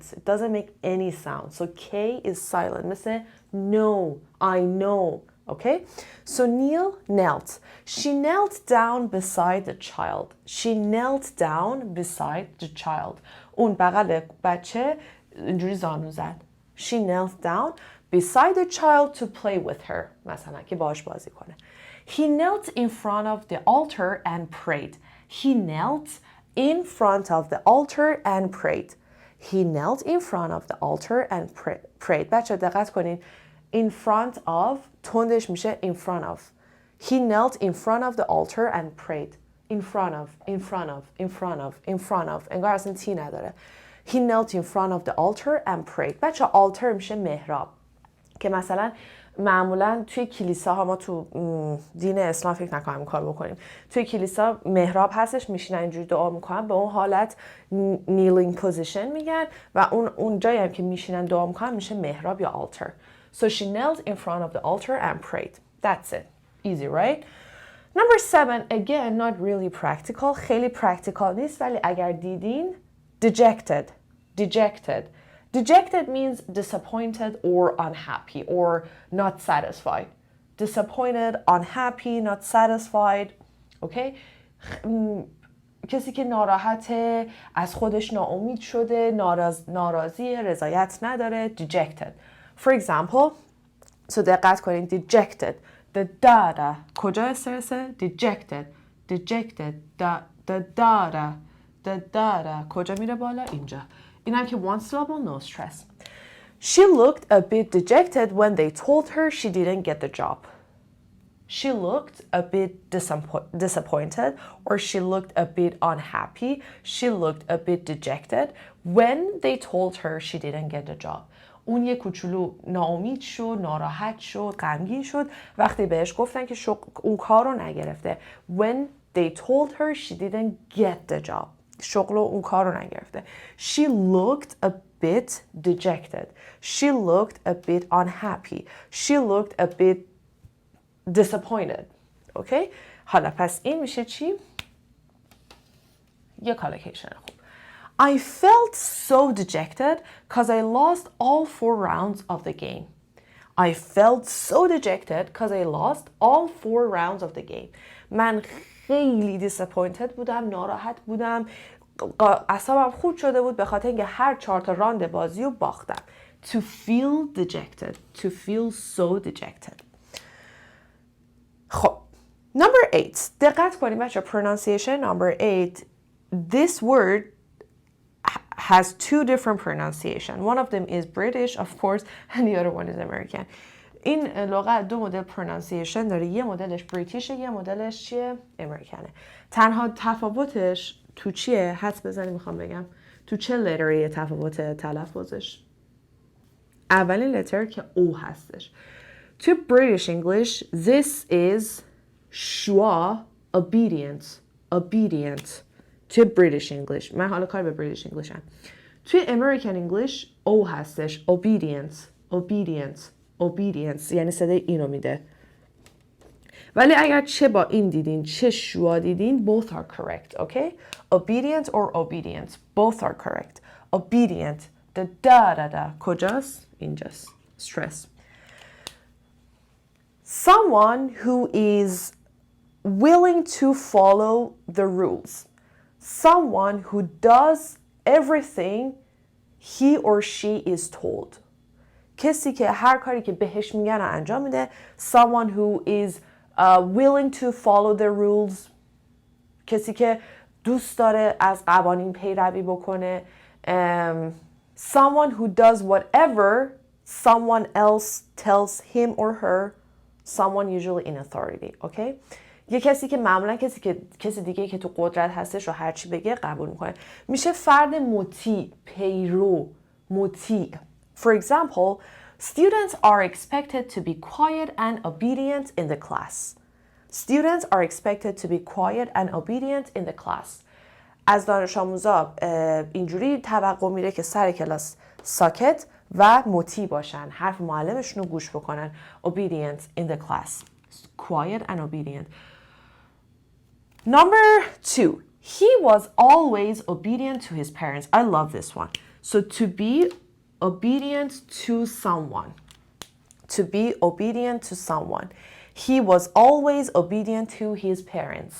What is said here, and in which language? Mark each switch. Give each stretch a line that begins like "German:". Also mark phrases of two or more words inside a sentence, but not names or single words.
English: It doesn't make any sound. So K is silent. مثل no, I know. Okay? So kneel, knelt. She knelt down beside the child. She knelt down beside the child.
Persian: اون بغل بچه اینجوری زانو زد.
English: She knelt down beside the child to play with her.
Persian: مثلا که باهاش بازی کنه.
English: He knelt in front of the altar and prayed. He knelt in front of the altar and prayed. He knelt in front of the altar and prayed.
Persian: بچه دقت کنین.
English: In front of
Persian: تندش میشه
English: in front of. He knelt in front of the altar and prayed. In front of, in front of, in front of, in front of.
Persian: انگار اصلا تی نداره.
English: He knelt in front of the altar and prayed.
Persian: بچه altar میشه محراب. که مثلا معمولا توی کلیساها ما تو دین اسلام فکر نکنم این کار بکنیم. توی کلیسا محراب هستش میشینن اینجوری دعا میکنن به اون حالت
English: kneeling position
Persian: میگن و اون جایی هم که میشینن دعا میکنن میشه محراب یا altar.
English: So she knelt in front of the altar and prayed. That's it. Easy, right? Number 7, again, not really practical.
Persian: خیلی practical نیست ولی eگر دیدین dejected.
English: Dejected. Dejected means disappointed or unhappy or not satisfied. Disappointed, unhappy, not satisfied. Okay?
Persian: کسی که ناراحته، از خودش ناامید شده، ناراضی، رضایت نداره.
English: Dejected. For example, so
Persian: دقت کنین
English: dejected. The da
Persian: کجا استرسه؟
English: Dejected.
Persian: Dejected. Da کجا میره بالا؟ اینجا. این هم که
English: one syllable, no stress. She looked a bit dejected when they told her she didn't get the job. She looked a bit disappointed or she looked a bit unhappy. She looked a bit dejected when they told her she didn't get the job. اون یه کوچولو ناامید شد، ناراحت شد، غمگین شد وقتی بهش گفتن که اون کار رو نگرفته. When they told her she didn't get the job. شغل و اون کار رو نگرفته. She looked a bit dejected. She looked a bit unhappy. She looked a bit disappointed.
Persian: Okay? حالا پس این میشه چی؟ یه کالوکیشن خوب.
English: I felt so dejected because I lost all 4 rounds of the game. I felt so dejected because I lost all 4 rounds of the game.
Persian: من خیلی disappointed بودم، ناراحت بودم، اعصابم خورد شده بود به خاطر اینکه هر 4 تا راند بازی رو باختم.
English: To feel dejected. To feel so dejected.
Persian: خب. Number 8. دقت کنیم بچه pronunciation number 8.
English: This word has 2 different pronunciation. One of them is British, of course, and the other one is American.
Persian: این لغت 2 مدل pronunciation داره. یه مدلش بریتیشه، یه مدلش چیه؟ امریکنه. تنها تفاوتش تو چیه؟ حدس بزنی میخوام بگم. تو چه لتریه تفاوت تلفظش؟ اولین لتر که او هستش.
English: تو British English, this is schwa, obedient.
Persian: تو
English: British English.
Persian: من حالا کار به
English: British English
Persian: هم. توی
English: American English
Persian: او هستش. Obedience. یعنی صدای اینو میده. ولی اگر چه با این دیدین چه شوا دیدین
English: both are correct. Okay? Obedient or obedience. Both are correct. Obedient. Da.
Persian: کجاست؟ اینجاست.
English: Stress. Someone who is willing to follow the rules. Someone who does everything he or she is told.
Persian: کسی که هر کاری که بهش میگن رو انجام میده.
English: Someone who is willing to follow the rules.
Persian: کسی که دوست داره از قوانین پیروی بکنه.
English: Someone who does whatever someone else tells him or her. Someone usually in authority. Okay?
Persian: یه کسی که معمولا کسی دیگه که تو قدرت هستش رو هر چی بگه قبول میکنه. میشه فرد مطیع، پیرو، مطیع.
English: For example, students are expected to be quiet and obedient in the class. Students are expected to be quiet and obedient in the class.
Persian: از دانش آموزا اینجوری توقع میره که سر کلاس ساکت و مطیع باشن، حرف معلمشون رو گوش بکنن.
English: Obedient in the class. Quiet and obedient. Number 2. He was always obedient to his parents. I love this one. So to be obedient to someone. To be obedient to someone. He was always obedient to his parents.